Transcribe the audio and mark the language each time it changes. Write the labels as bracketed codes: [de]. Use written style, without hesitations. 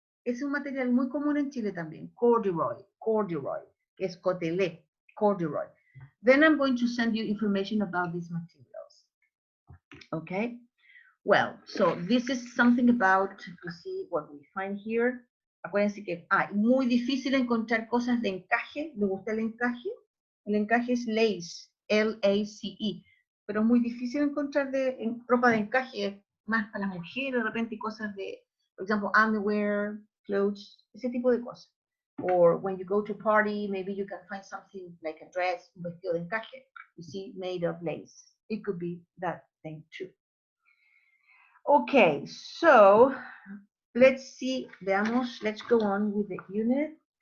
[es] Es un material muy común en Chile también, corduroy, que es cotelé, corduroy. [en] Then I'm going to send you information about these materials. Okay? Well, so this is something about, you see what we find here. [es] Acuérdense que, muy difícil encontrar cosas de encaje. ¿Le gusta el encaje? El encaje es lace, L-A-C-E. Pero es muy difícil encontrar ropa de encaje, más para las mujeres, de repente, cosas de, por ejemplo, [en] underwear, clothes, [es] ese tipo de cosas. [en] Or when you go to a party, maybe you can find something like a dress, [es] un vestido de encaje, [en] you see, made of lace. It could be that thing too. Okay, so let's see, [es] veamos, [en] let's go on with the unit.